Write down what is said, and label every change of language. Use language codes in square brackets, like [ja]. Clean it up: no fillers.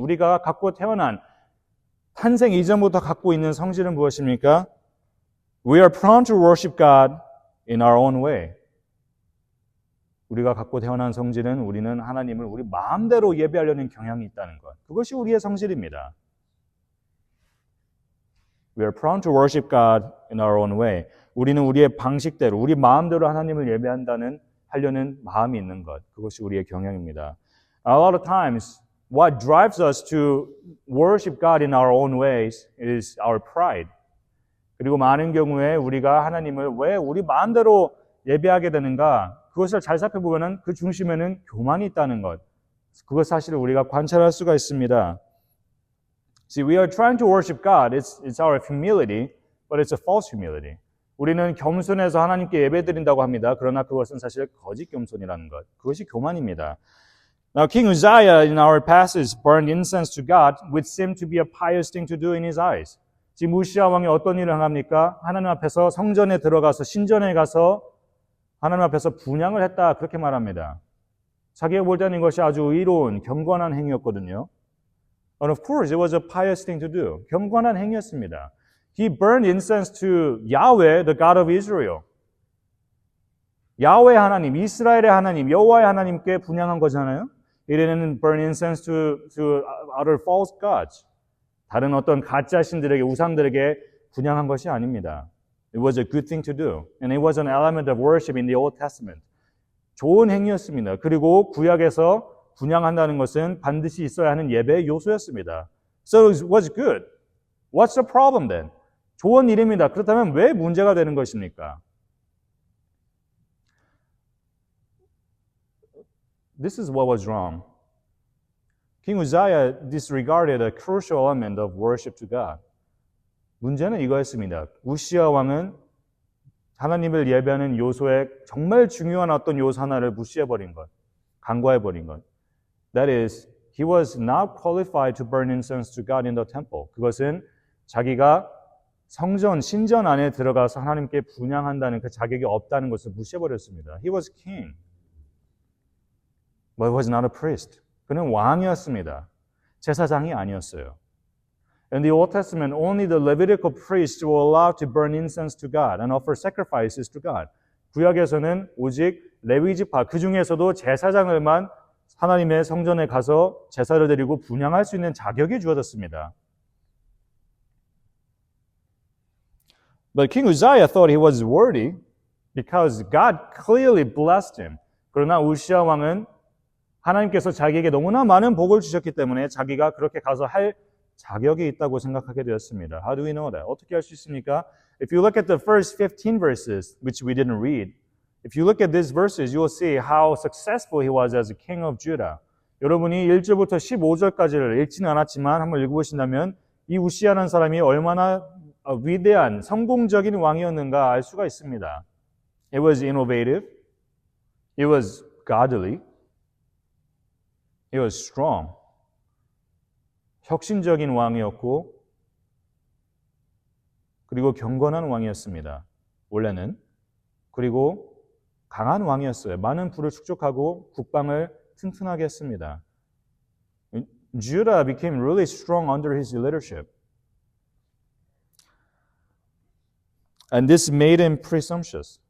[ko] 우리가 갖고 태어난 탄생 이전부터 갖고 있는 성질은 무엇입니까? [en] We are prone to worship God in our own way. [ko] 우리가 갖고 태어난 성질은 우리는 하나님을 우리 마음대로 예배하려는 경향이 있다는 것. 그것이 우리의 성질입니다. [en] We are prone to worship God in our own way. [ko] 우리는 우리의 방식대로, 우리 마음대로 하나님을 하려는 마음이 있는 것. 그것이 우리의 경향입니다. [en] A lot of times, what drives us to worship God in our own ways is our pride. [ko] 그리고 많은 경우에 우리가 하나님을 왜 우리 마음대로 예배하게 되는가? 그것을 잘 살펴보면 그 중심에는 교만이 있다는 것. 그것 사실을 우리가 관찰할 수가 있습니다. [en] See, we are trying to worship God. It's our humility, but it's a false humility. [ko] 우리는 겸손해서 하나님께 예배드린다고 합니다. 그러나 그것은 사실 거짓 겸손이라는 것. 그것이 교만입니다. [en] Now, King Uzziah in our passage burned incense to God, which seemed to be a pious thing to do in his eyes. [ko] 지금 우시아 왕이 어떤 일을 합니까? 하나님 앞에서 성전에 들어가서 신전에 가서 하나님 앞에서 분향을 했다. 그렇게 말합니다. 자기가 볼 때는 이것이 아주 의로운 경건한 행위였거든요. [en] And of course, it was a pious thing to do. [ko] 경건한 행위였습니다. [en] He burned incense to Yahweh, the God of Israel. [ko] 야훼 하나님, 이스라엘의 하나님, 여호와의 하나님께 분향한 거잖아요. [en] He didn't burn incense to other false gods. [ko] 다른 어떤 가짜 신들에게, 우상들에게 분향한 것이 아닙니다. [en] It was a good thing to do. And it was an element of worship in the Old Testament. [ko] 좋은 행위였습니다. 그리고 구약에서 분향한다는 것은 반드시 있어야 하는 예배의 요소였습니다. [en] So it was good. What's the problem then? [ko] 좋은 일입니다. 그렇다면 왜 문제가 되는 것입니까? [en] This is what was wrong. King Uzziah disregarded a crucial element of worship to God. [ko] 문제는 이거였습니다. 우시아 왕은 하나님을 예배하는 요소의 정말 중요한 어떤 요소 하나를 무시해버린 것, 간과해버린 것. [en] That is, he was not qualified to burn incense to God in the temple. [ko] 그것은 자기가 성전, 신전 안에 들어가서 하나님께 분향한다는 그 자격이 없다는 것을 무시해버렸습니다. [en] He was king, but he was not a priest. [ko] 그는 왕이었습니다. 제사장이 아니었어요. [en] In the Old Testament, only the Levitical priests were allowed to burn incense to God and offer sacrifices to God. [ko] 구약에서는 오직 레위지파, 그 중에서도 제사장을만 하나님의 성전에 가서 제사를 드리고 분향할 수 있는 자격이 주어졌습니다. [en] But King Uzziah thought he was worthy because God clearly blessed him. [ko] 그러나 우시아 왕은 하나님께서 자기에게 너무나 많은 복을 주셨기 때문에 자기가 그렇게 가서 할 자격이 있다고 생각하게 되었습니다. [en] How do we know that? [ko] 어떻게 알 수 있습니까? [en] If you look at the first 15 verses, which we didn't read, if you look at these verses, you will see how successful he was as a king of Judah. [ko] 여러분이 1절부터 15절까지를 읽지는 않았지만 한번 읽어보신다면 이 우시아라는 사람이 얼마나 위대한, 성공적인 왕이었는가 알 수가 있습니다. [en] It was innovative. It was godly. It was strong. [ko] 혁신적인 왕이었고 그리고 경건한 왕이었습니다. 원래는. 그리고 강한 왕이었어요. 많은 부를 축적하고 국방을 튼튼하게 했습니다. [en] Judah became really strong under his leadership. And this made him presumptuous.